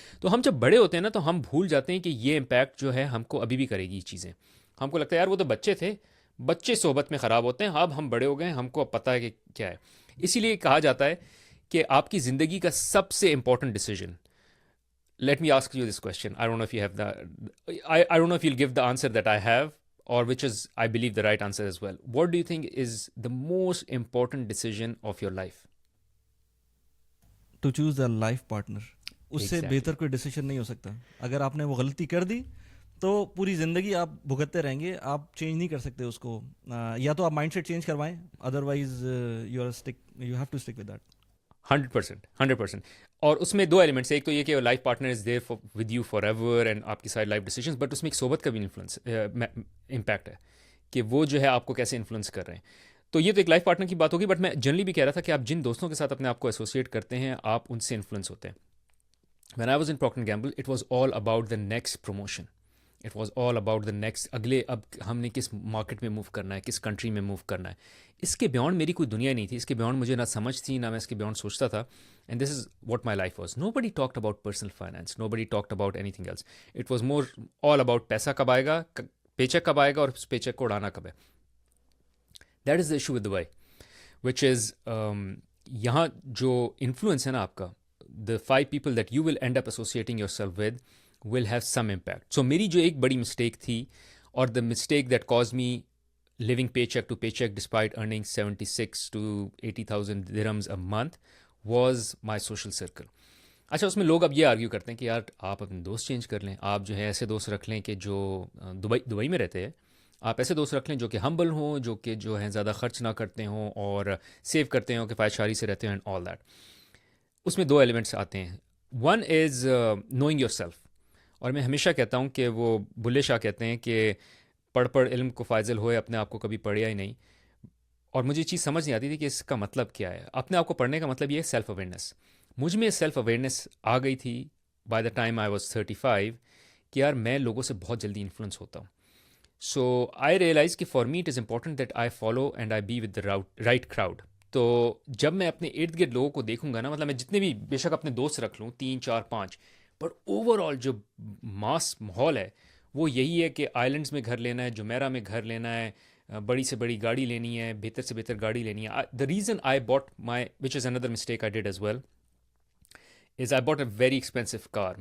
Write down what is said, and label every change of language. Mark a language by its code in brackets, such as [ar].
[ur] تو ہم جب بڑے ہوتے ہیں نا تو ہم بھول جاتے ہیں کہ یہ امپیکٹ جو ہے ہم کو ابھی بھی کرے گی یہ چیزیں. ہم کو لگتا ہے یار وہ تو بچے تھے، بچے صحبت میں خراب ہوتے ہیں، اب ہم بڑے ہو گئے ہیں، ہم کو اب پتہ ہے کہ کیا ہے. اسی لیے کہا جاتا ہے کہ آپ کی زندگی کا سب سے important decision, [en] let me ask you this question. I don't know if you have I don't know if you'll give the answer that I have, or which is, I believe, the right answer as well. What do you think is the most important decision of your life? To choose the life partner. [ur] اس سے [en] Exactly. [ur] بہتر کوئی decision نہیں ہو سکتا. اگر آپ نے وہ غلطی کر دی تو پوری زندگی آپ بھگتتے رہیں گے، آپ چینج نہیں کر سکتے اس کو. یا تو آپ مائنڈ سیٹ چینج کروائیں، [en] Otherwise you have to stick with that. 100%. [ur] اور اس میں 2 ایلیمنٹس ہیں، ایک تو یہ کہ [en] life partner is there with you forever and [ur] آپ کی ساری لائف ڈیسیجنس، بٹ اس میں ایک صحبت کا بھی امپیکٹ ہے کہ وہ جو ہے آپ کو کیسے انفلوئنس کر رہے ہیں. تو یہ تو ایک لائف پارٹنر کی بات ہوگی، بٹ میں جنرلی بھی کہہ رہا تھا کہ آپ جن دوستوں کے ساتھ اپنے آپ کو ایسوسیٹ کرتے ہیں آپ ان سے انفلوئنس ہوتے ہیں. [en] When I was in Procter & Gamble, it was all about the next promotion. It was all about the next [ur] اگلے اب ہم نے کس مارکیٹ میں موو کرنا ہے، کس کنٹری میں موو کرنا ہے. اس کے بیونڈ میری کوئی دنیا نہیں تھی، اس کے بیونڈ مجھے نہ سمجھ تھی، نہ میں اس کے بیونڈ سوچتا تھا. [en] And this is what my life was. Nobody talked about personal finance, nobody talked about anything else. It was more all about [ur] پیسہ کب آئے گا، پے چیک کب آئے گا، اور اس پے چیک کو اڑانا کب ہے. [en] that is the issue with Dubai, which is [ur] یہاں جو انفلوئنس ہے نا آپ کا، [en] the 5 people that you will end up associating yourself with will have some impact. So [ur] میری جو ایک بڑی مسٹیک تھی، [en] اور the mistake that caused me living paycheck to paycheck despite earning 76 to 80,000 dirhams a month was my social circle. [ur] اچھا، اس میں لوگ اب یہ آرگیو کرتے ہیں کہ یار آپ اپنے دوست چینج کر لیں، آپ جو ہے ایسے دوست رکھ لیں کہ جو دبئی میں رہتے ہیں، آپ ایسے دوست رکھ لیں جو کہ ہمبل ہوں، جو کہ جو ہیں زیادہ خرچ نہ کرتے ہوں اور سیو کرتے ہوں، کفایت شاری سے رہتے ہیں، [en] And all that. [ur] اس میں دو ایلیمنٹس آتے ہیں. [en] One is knowing yourself. [ur] اور میں ہمیشہ کہتا ہوں کہ وہ بلے شاہ کہتے ہیں کہ [pa] پڑھ پڑھ علم کو فائزل ہوئے، اپنے آپ کو کبھی پڑھیا ہی نہیں. [ur] اور مجھے یہ چیز سمجھ نہیں آتی تھی کہ اس کا مطلب کیا ہے. اپنے آپ کو پڑھنے کا مطلب یہ ہے سیلف اویئرنیس. مجھ میں سیلف اویئرنیس آ گئی تھی [en] by the time I was 35 [ur] کہ یار میں لوگوں سے بہت جلدی انفلوئنس ہوتا ہوں. [en] So I realise کہ for me it is important that I follow and I be with the right crowd. [ur] تو جب میں اپنے ارد گرد لوگوں کو دیکھوں گا نا، مطلب میں جتنے بھی بے شک اپنے دوست رکھ لوں 3 4 5، پر اوور آل جو ماس ماحول ہے وہ یہی ہے کہ آئلینڈس میں گھر لینا ہے، جمیرہ میں گھر لینا ہے، بڑی سے بڑی گاڑی لینی ہے، بہتر سے بہتر گاڑی لینی ہے. [en] The reason I bought my which is another mistake I did as well is I bought a very expensive car.